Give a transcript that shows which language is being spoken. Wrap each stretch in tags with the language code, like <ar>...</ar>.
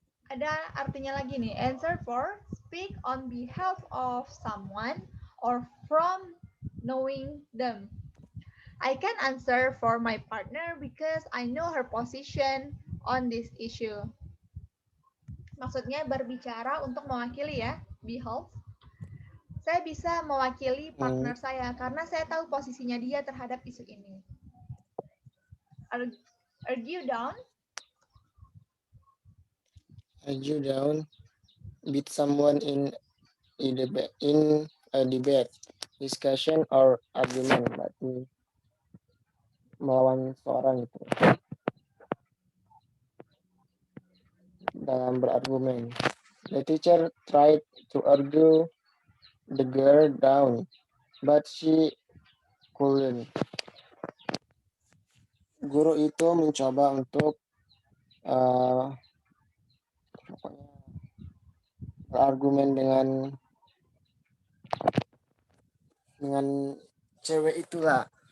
<id>Ada artinya lagi nih,</id> <en>answer for, speak on behalf of someone or from knowing them. I can answer for my partner because I know her position on this issue.</en> <id>Maksudnya berbicara untuk mewakili ya, behalf. Saya bisa mewakili partner saya karena saya tahu posisinya dia terhadap isu ini.</id> <en>Argue down. Argue down, beat someone in a debate, discussion or argument,</en> <id>berarti melawan seorang itu dalam berargumen.</id> <en>The teacher tried to argue the girl down, but she couldn't.</en> <id>Guru itu mencoba untuk berargumen dengan cewek itulah.</id>